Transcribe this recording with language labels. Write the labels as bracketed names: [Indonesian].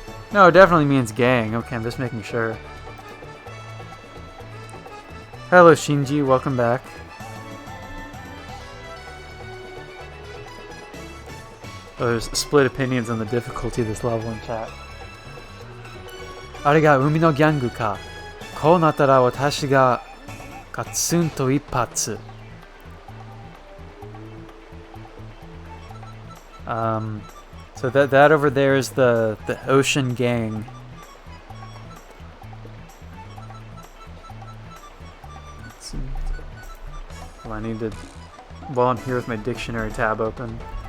[English] No, it definitely means gang. Okay, I'm just making sure. Hello, Shinji. Welcome back. Oh, there's split opinions on the difficulty of this level in chat. [Japanese] あれが海のギャングか。こうなったら私がガツンと一発。 [English] So that over there is the Ocean Gang. Well, I need to, while I'm here with my dictionary tab open.